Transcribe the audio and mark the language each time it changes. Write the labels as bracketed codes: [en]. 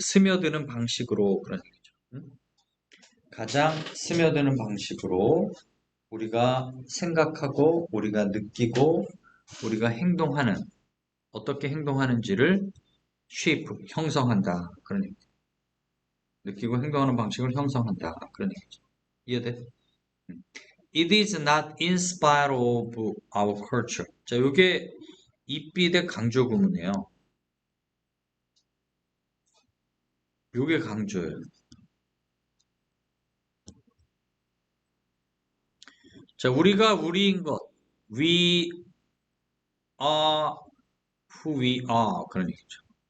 [ko] 스며드는 방식으로 그런 얘기죠. 가장 스며드는 방식으로 우리가 생각하고, 우리가 느끼고, 우리가 행동하는, 어떻게 행동하는지를 shape, 형성한다. 그런 얘기죠. 느끼고 행동하는 방식을 형성한다. 그런 얘기죠. 이해돼? [en] It is not in spite of our culture. [ko] 자, 요게 입비대 강조 구문이에요. 요게 강조예요. 자, 우리가 우리인 것. [en] We are who we are. [ko] 그런 얘기죠.